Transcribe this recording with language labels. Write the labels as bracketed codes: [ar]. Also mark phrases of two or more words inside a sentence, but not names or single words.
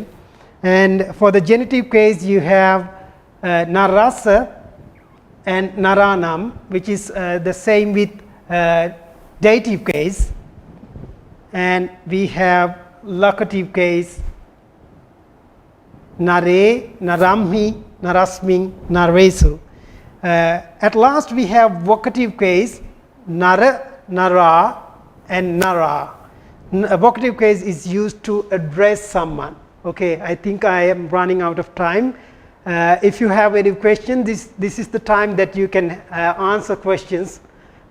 [en] And for the genitive case, you have narasa and naranam, which is the same with dative case. And we have locative case, nare, [pi] naramhi, narasming, naresu. [en] At last we have vocative case, nara, nara, and nara. A vocative case is used to address someone. Okay, I think I am running out of time. If you have any question, this is the time that you can answer questions.